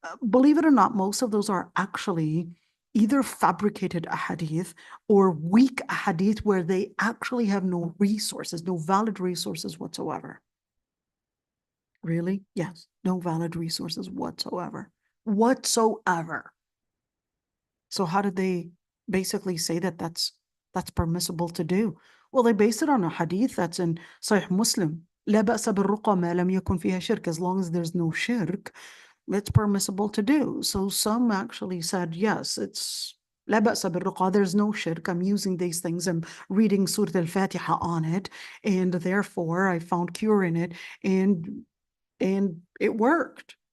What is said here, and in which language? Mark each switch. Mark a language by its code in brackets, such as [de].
[en] Believe it or not, most of those are actually either fabricated ahadith or weak ahadith where they actually have no resources, no valid resources whatsoever. Really? Yes, no valid resources whatsoever. So how did they basically say that that's permissible to do? Well, they based it on a hadith that's in Sahih Muslim. [ar] لا بأس بالرقى ما لم يكن فيها شرك. [en] As long as there's no shirk, it's permissible to do. So some actually said, yes, it's [ar] لا بأس بالرقى, [en] there's no shirk. I'm using these things. I'm reading Surah al-Fatiha on it, and therefore I found cure in it, and it worked.